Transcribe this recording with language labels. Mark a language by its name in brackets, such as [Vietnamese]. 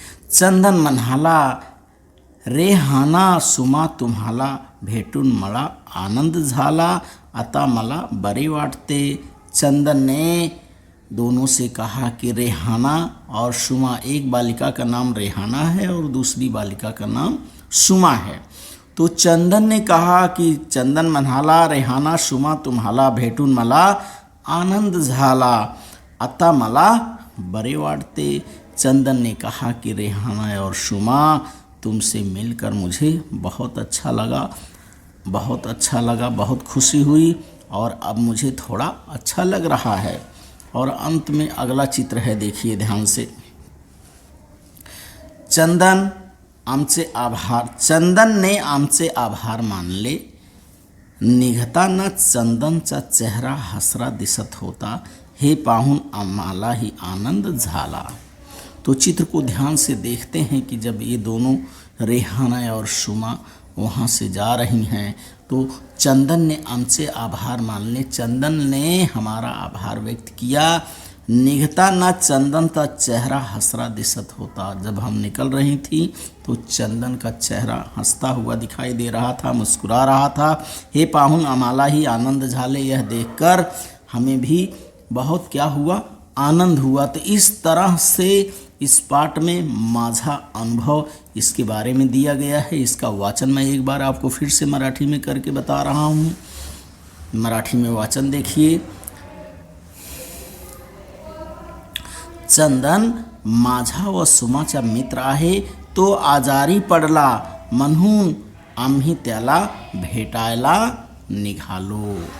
[Marathi] चंदन म्हणाला, रेहाना सुमा तुम्हाला भेटून मला आनंद झाला, आता मला बरे वाटते। [Hindi] चंदन ने दोनों से कहा कि रेहाना और सुमा, एक बालिका का नाम रेहाना है और दूसरी बालिका का नाम सुमा है। तो चंदन ने कहा कि [Marathi] चंदन म्हणाला, रेहाना सुमा तुम्हाला भेटून मला आनंद झाला, आता मला बरे वाटते। [Hindi] चंदन ने कहा कि रेहाना और सुमा तुमसे मिलकर मुझे बहुत अच्छा लगा, बहुत अच्छा लगा, बहुत खुशी हुई और अब मुझे थोड़ा अच्छा लग रहा है। और अंत में अगला चित्र है, देखिए ध्यान से। [Marathi] चंदन ने आमचे आभार मानले, निघताना चंदनचा चेहरा हसरा दिसत होता, हे पाहून आम्हालाही आनंद झाला। [Hindi] तो चित्र को ध्यान से देखते हैं कि जब ये दोनों रेहाना और सुमा वहाँ से जा रही हैं तो चंदन ने [Marathi] आमचे आभार मानले, [Hindi] चंदन ने हमारा आभार व्यक्त किया। [Marathi] निघताना [Hindi] चंदन का चेहरा [Marathi] हसरा दिसत होता, [Hindi] जब हम निकल रही थी तो चंदन का चेहरा हंसता हुआ दिखाई दे रहा था, मुस्कुरा रहा था। [Marathi] हे पाहुन आम्हाला ही आनंद झाले, [Hindi] यह देखकर हमें भी बहुत क्या हुआ, आनंद हुआ। तो इस तरह से इस पाठ में [Marathi] माझा अनुभव [Hindi] इसके बारे में दिया गया है। इसका वाचन मैं एक बार आपको फिर से मराठी में करके बता रहा हूँ। मराठी में वाचन देखिए। [Marathi] चंदन माझा व सुमाचा मित्र आहे, तो आजारी पडला म्हणून आम्ही त्याला भेटायला निघालो।